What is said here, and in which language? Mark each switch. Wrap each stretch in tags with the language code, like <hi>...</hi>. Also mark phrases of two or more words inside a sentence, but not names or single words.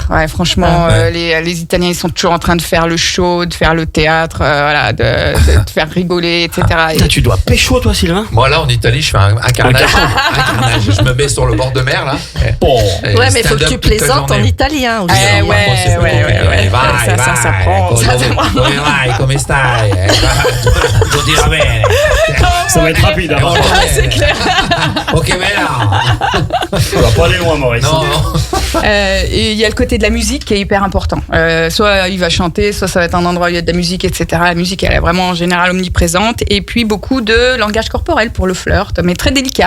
<fr>Ouais, franchement, les Italiens, ils sont toujours en train de faire le show, de faire le théâtre, voilà, de faire rigoler, etc. Putain, tu dois pécho, toi, Sylvain. Moi, là, en Italie, je fais un carnage. Un carnage. Je me mets sur le bord de mer, là. Bon. Et Ouais, mais il faut que stand-up tu toute la plaisantes en journée. italien aussi. Ouais, Moi, c'est plus compliqué. Vai, ça prend.</fr> <it>Come vai, come stai? Tutto va bene.</it> <fr>Ça va être rapide, hein. C'est clair. Ok, mais là. On va pas aller loin, Maurice. Non. Et il y a le côté de la musique qui est hyper important. Soit il va chanter, soit ça va être un endroit où il y a de la musique, etc. La musique, elle est vraiment en général omniprésente. Et puis beaucoup de langage corporel pour le flirt, mais très délicat.</fr>